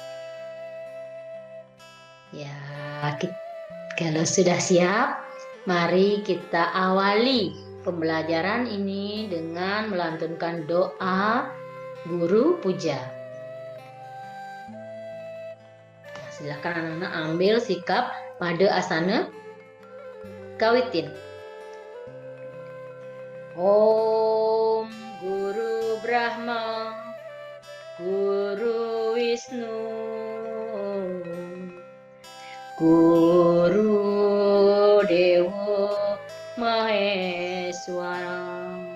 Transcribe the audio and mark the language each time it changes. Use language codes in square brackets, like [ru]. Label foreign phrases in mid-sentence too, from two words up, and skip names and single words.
[id] Ya, kalau sudah siap, mari kita awali pembelajaran ini dengan melantunkan doa guru puja. Nah, silakan anak-anak ambil sikap pada asana kawitin. [sa] Om Guru Brahma, Guru Wisnu, Guru Dewa Maheswara,